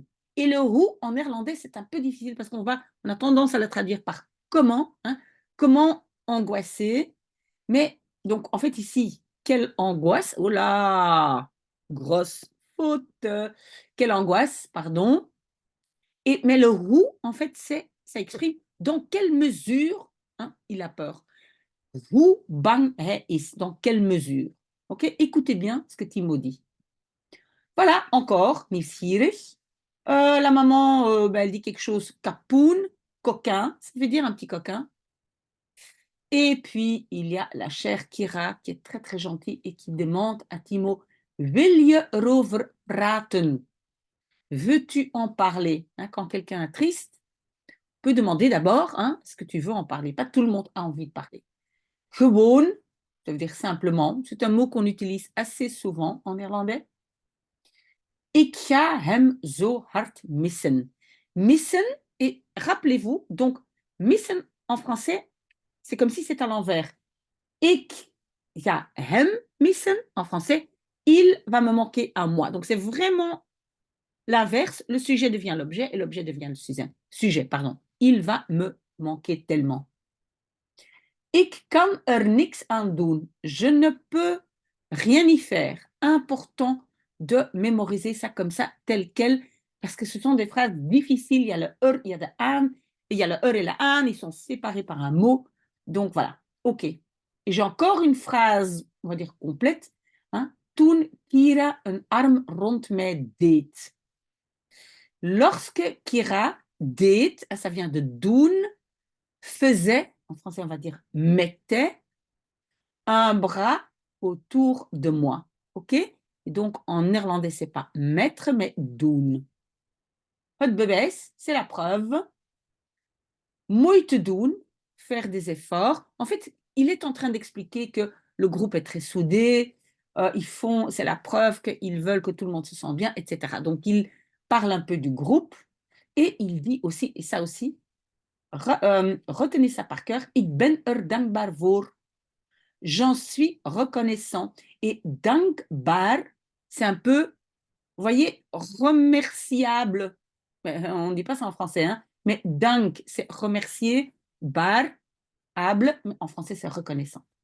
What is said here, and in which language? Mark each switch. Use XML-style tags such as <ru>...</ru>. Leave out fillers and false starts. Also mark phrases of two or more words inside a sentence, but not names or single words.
<fr>Et le hoe en néerlandais, c'est un peu difficile parce on a tendance à le traduire par comment, hein, comment angoisser. Mais donc, en fait, ici, quelle angoisse. Oh là, grosse faute. Quelle angoisse, pardon. Mais le hoe, en fait, ça exprime dans quelle mesure, hein, il a peur.</fr> <nl>Hoe bang hij is,</nl> <fr>dans quelle mesure. Ok, écoutez bien ce que Timo dit. Voilà, encore, nieuwsgierig. La maman, elle dit quelque chose, kapoen, coquin, ça veut dire un petit coquin. Et puis, il y a la chère Kira, qui est très très gentille et qui demande à Timo,</fr> <nl>wil je erover praten?</nl> <fr>Veux-tu en parler? Hein, quand quelqu'un est triste, peut demander d'abord, hein, est-ce que tu veux en parler? Pas tout le monde a envie de parler. Gewoon, ça veut dire simplement, c'est un mot qu'on utilise assez souvent en néerlandais.</fr> <nl>Ik ga hem zo hard missen.</nl> <fr>Missen, et rappelez-vous, donc missen en français, c'est comme si c'était à l'envers.</fr> <nl>Ik ga hem missen</nl> <fr>en français, il va me manquer à moi. Donc c'est vraiment l'inverse, le sujet devient l'objet et l'objet devient le sujet. Pardon. Il va me manquer tellement.</fr> <nl>Ik kan niks aan doen.</nl> <fr>Je ne peux rien y faire. Important de mémoriser ça comme ça, tel quel, parce que ce sont des phrases difficiles. Il y a le il y a le aan, il y a le et le aan, ils sont séparés par un mot. Donc voilà, ok. Et j'ai encore une phrase, on va dire complète. Hein.</fr> <nl>Toen Kira een arm rond mij deed.</nl> <fr>Lorsque Kira deed, ça vient de doen, faisait, en français on va dire mettait, un bras autour de moi. Ok? Et donc en néerlandais, c'est pas mettre, mais doen.</fr> <nl>Het bewijs,</nl> <fr>c'est la preuve.</fr> <nl>Moeite doen,</nl> <fr>faire des efforts. En fait, il est en train d'expliquer que le groupe est très soudé, c'est la preuve qu'ils veulent que tout le monde se sente bien, etc. Donc il parle un peu du groupe et il dit aussi, et ça aussi, retenez ça par cœur,</fr> <nl>ik ben dankbaar voor.</nl> <fr>J'en suis reconnaissant. Et dankbaar, c'est un peu, vous voyez, remerciable. On ne dit pas ça en français, hein, mais dank, c'est remercier, bar, able, mais en français, c'est reconnaissant.</fr>